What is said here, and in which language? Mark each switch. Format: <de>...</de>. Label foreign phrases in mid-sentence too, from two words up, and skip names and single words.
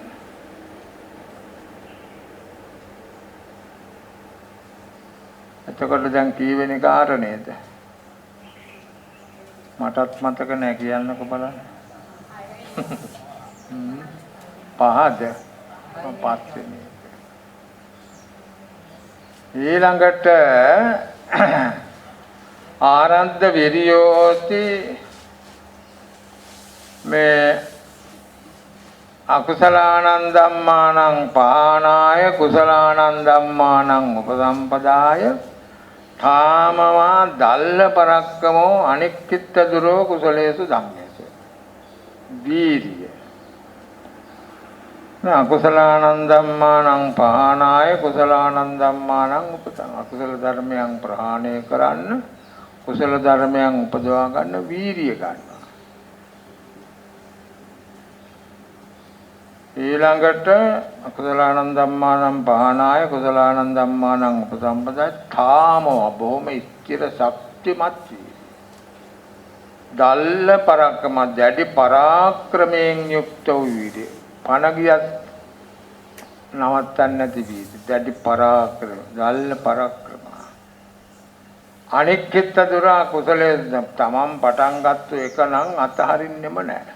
<si>එතකොට දැන් කීවෙනි කාරණේද? මටත් මතක නැහැ කියන්නකො බලන්න. පහද පස්වෙනි එක. ඊළඟට</si> <pi>ආරද්ධ විරියෝති මේ අකුසලානං ධම්මානං පානාය කුසලානං ධම්මානං උපසම්පදාය ථාමවා දල්ල පරක්කමෝ අනික්කිට දුරෝ කුසලේසු ධම්මේසු වීර්ය අකුසලානං ධම්මානං පානාය කුසලානං ධම්මානං උපසම්</pi> <si>අකුසල ධර්මයන් ප්‍රහාණය කරන්න කුසල ධර්මයන් උපදවා ගන්න වීර්ය ගන්නවා.</si> <pi>ඊළඟට අකුසලානං ධම්මානං පහනාය කුසලානං ධම්මානං උපසම්පදා ථාමෝ</pi> <si>බොහොම ස්ථිර ශක්තිමත්</si> <pi>දල්ල පරක්කම</pi> <si>දැඩි පරාක්‍රමයෙන් යුක්ත වූ වීර්ය පණ ගියත් නවත්තන්න නැති වීර්ය දැඩි පරාක්‍රම දල්ල පරාක්‍රම</si> <pi>අනික්කිට දුර</pi> <si>කුසලයේ තමන් පටන් ගත්ත එක නම් අතහරින්නෙම නැහැ.</si>